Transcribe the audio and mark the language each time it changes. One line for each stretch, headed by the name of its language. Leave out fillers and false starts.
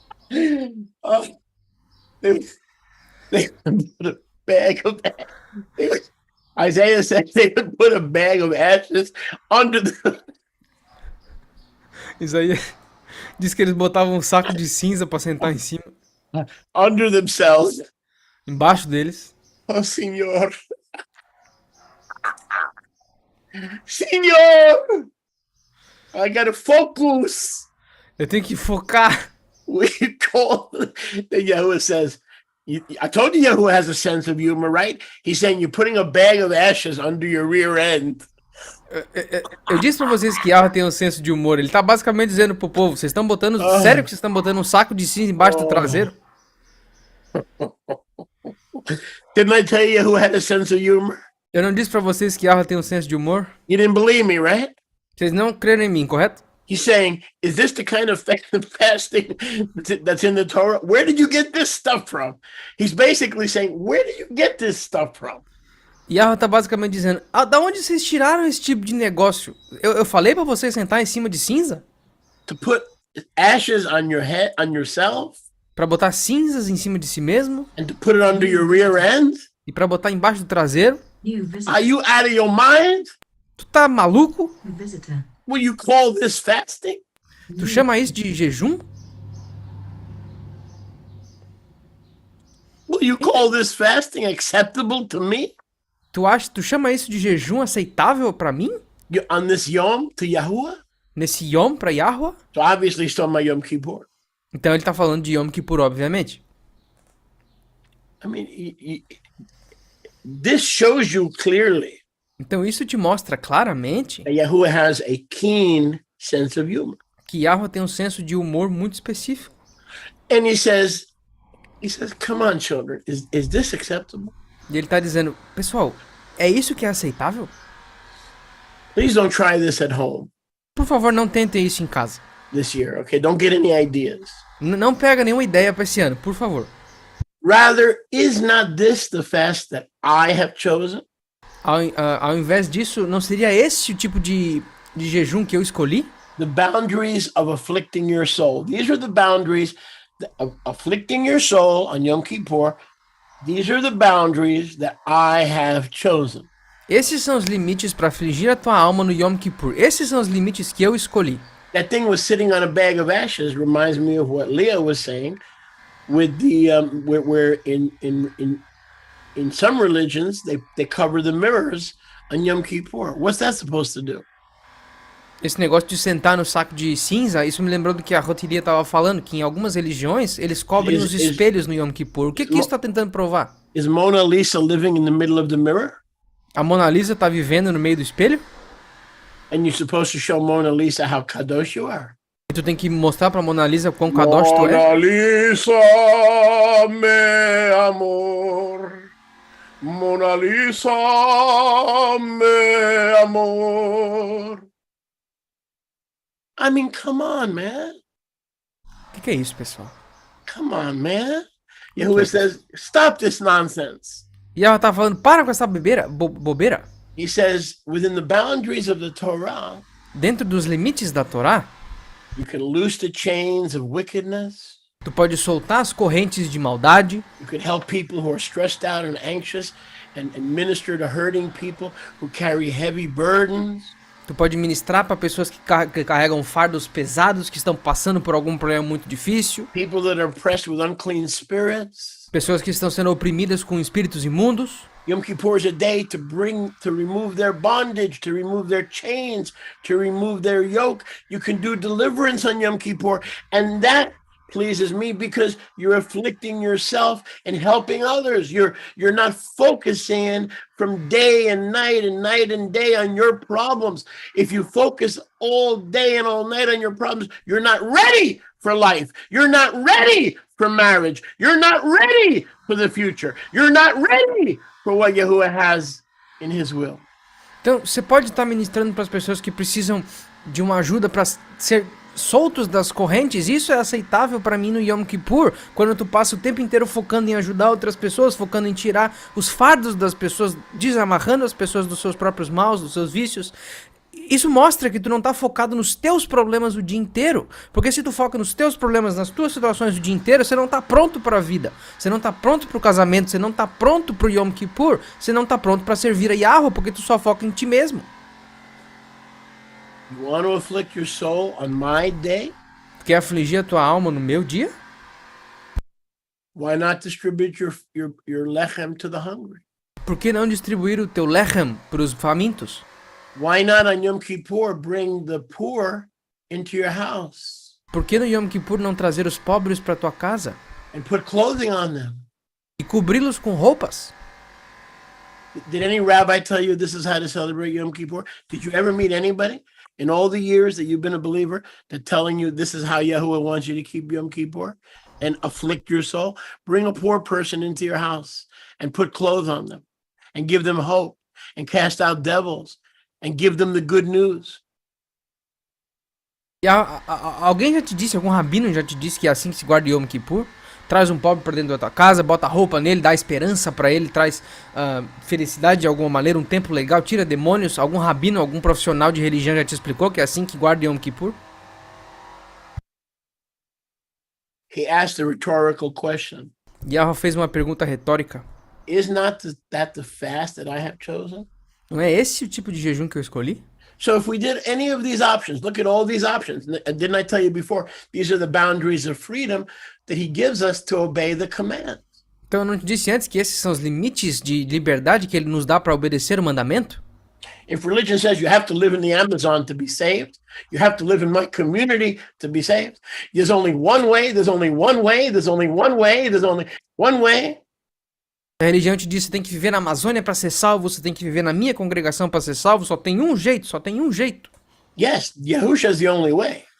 English: They would put a bag of Isaiah said they would put a bag of ashes under the.
Portuguese: Isso aí diz que eles botavam um saco de cinza pra sentar em cima,
English: Under themselves.
Portuguese: embaixo deles.
Spanish: Oh, Senor.
English: Senor! I gotta focus.
Portuguese: Eu tenho que focar.
English: We call the Yahuwah says, I told you Yahuwah has a sense of humor, right? He's saying you're putting a bag of ashes under your rear end.
Portuguese: Eu disse pra vocês que Yahweh tem um senso de humor. Ele tá basicamente dizendo pro povo, vocês estão botando, sério que vocês estão botando um saco de cinza embaixo do traseiro?
English: Didn't I tell you Yahuwah had a sense of humor?
Portuguese: Eu não disse pra vocês que Yahweh tem um senso de humor?
English: You didn't believe me, right?
Portuguese: Vocês não creram em mim, correto?
English: He's saying, is this the kind of fasting that's in the Torah? Where did you get this stuff from? He's basically saying, where did you get this stuff from?
Portuguese: Yahweh tá basicamente dizendo, da onde vocês tiraram esse tipo de negócio? Eu falei pra vocês sentar em cima de cinza?
English: To put ashes on your head, on yourself?
Portuguese: Pra botar cinzas em cima de si mesmo?
English: And to put it under your rear end?
Portuguese: E pra botar embaixo do traseiro?
English: Are you out of your mind?
Portuguese: Tu tá maluco?
English: Will you call this fasting?
Portuguese: Tu chama isso de jejum?
English: Will you call this fasting acceptable to me?
Portuguese: Tu chama isso de jejum aceitável pra mim?
English: On this Yom to Yahuwah?
Portuguese: Nesse Yom pra Yahweh?
English: So obviously he's talking about Yom Kippur.
Portuguese: Então ele tá falando de Yom Kippur, obviamente.
English: I mean, this shows you clearly
Portuguese: Então isso te mostra claramente
English: that Yahuwah has a keen sense of humor.
Portuguese: que Yahweh tem um senso de humor muito específico.
English: And he says, come on, children, is this acceptable?
Portuguese: E ele tá dizendo, pessoal, é isso que é aceitável?
English: Please don't try this at home
Portuguese: Por favor, não tentem isso em casa.
English: this year, okay? Don't get any ideas.
Portuguese: Não pega nenhuma ideia pra esse ano, por favor.
English: Rather, is not this the fast that I have chosen?
Portuguese: Ao invés disso, não seria esse o tipo de jejum que eu escolhi?
English: The boundaries of afflicting your soul. These are the boundaries of afflicting your soul on Yom Kippur. These are the boundaries that I have chosen.
Portuguese: Esses são os limites para afligir a tua alma no Yom Kippur. Esses são os limites que eu escolhi.
English: That thing was sitting on a bag of ashes reminds me of what Leah was saying with the where in some religions they cover the mirrors on Yom Kippur. What's that supposed to do?
Portuguese: Esse negócio de sentar no saco de cinza, isso me lembrou do que a Rotiria estava falando, que em algumas religiões eles cobrem os espelhos no Yom Kippur. O que isso está tentando provar?
English: Is Mona Lisa living in the middle of the mirror?
Portuguese: A Mona Lisa tá vivendo no meio do espelho?
English: And you're supposed to show Mona Lisa how kadosh you are.
Portuguese: E tu tem que mostrar pra Mona Lisa quão kadosh tu é? Mona Lisa, meu amor. Mona Lisa, meu amor.
English: I mean, come on, man.
Portuguese: O que é isso, pessoal?
English: Come on, man. Yahuwah says, stop this nonsense.
Portuguese: E ela tá falando, para com essa bobeira.
English: He says, within the boundaries of the Torah,
Portuguese: Dentro dos limites da Torá,
English: you can loose the chains of wickedness.
Portuguese: tu pode soltar as correntes de maldade.
English: You could help people who are stressed out and anxious and minister to hurting people who carry heavy burdens.
Portuguese: Tu pode ministrar para pessoas que carregam fardos pesados, que estão passando por algum problema muito difícil.
English: People that are oppressed with unclean spirits.
Portuguese: Pessoas que estão sendo oprimidas com espíritos imundos.
English: Yom Kippur is a day to remove their bondage, to remove their chains, to remove their yoke. You can do deliverance on Yom Kippur, and that pleases me because you're afflicting yourself and helping others. You're not focusing from day and night and day on your problems. If you focus all day and all night on your problems, you're not ready for life. You're not ready for marriage. You're not ready for the future. You're not ready for what Yahuwah has in his will.
Portuguese: Então, você pode estar ministrando para as pessoas que precisam de uma ajuda para ser soltos das correntes. Isso é aceitável para mim no Yom Kippur, quando tu passa o tempo inteiro focando em ajudar outras pessoas, focando em tirar os fardos das pessoas, desamarrando as pessoas dos seus próprios maus, dos seus vícios. Isso mostra que tu não tá focado nos teus problemas o dia inteiro, porque se tu foca nos teus problemas, nas tuas situações o dia inteiro, você não tá pronto para a vida, você não tá pronto para o casamento, você não tá pronto para o Yom Kippur, você não tá pronto para servir a Yahweh, porque tu só foca em ti mesmo.
English: You want to afflict your soul on my day?
Portuguese: Quer afligir a tua alma no meu dia?
English: Why not distribute your lechem to the hungry?
Portuguese: Por que não distribuir o teu lechem para os famintos?
English: Why not on Yom Kippur bring the poor into your house?
Portuguese: Por que no Yom Kippur não trazer os pobres para tua casa?
English: And put clothing on them?
Portuguese: E cobri-los com roupas?
English: Did any rabbi tell you this is how to celebrate Yom Kippur? Did you ever meet anybody in all the years that you've been a believer that telling you this is how Yahuwah wants you to keep Yom Kippur and afflict your soul? Bring a poor person into your house and put clothes on them and give them hope and cast out devils and give them the good news.
Portuguese: E alguém já te disse, algum rabino já te disse que é assim que se guarda Yom Kippur? Traz um pobre para dentro da tua casa, bota roupa nele, dá esperança para ele, traz felicidade de alguma maneira, um tempo legal, tira demônios. Algum rabino, algum profissional de religião já te explicou que é assim que guarda Yom Kippur?
English: He asked a rhetorical question.
Portuguese: Yahweh fez uma pergunta retórica.
English: Is not that the fast that I have chosen?
Portuguese: Não é esse o tipo de jejum que eu escolhi?
English: So if we did any of these options, look at all these options. Didn't I tell you before, these are the boundaries of freedom that he gives us to obey the command.
Portuguese: Então eu não te disse antes que esses são os limites de liberdade que ele nos dá para obedecer o mandamento?
English: If religion says you have to live in the Amazon to be saved, you have to live in my community to be saved, there's only one way, there's only one way, there's only one way, there's only one way.
Portuguese: A religião te diz que você tem que viver na Amazônia para ser salvo, você tem que viver na minha congregação para ser salvo, só tem um jeito, só tem um jeito.
English: Yes, Yahusha is the only way.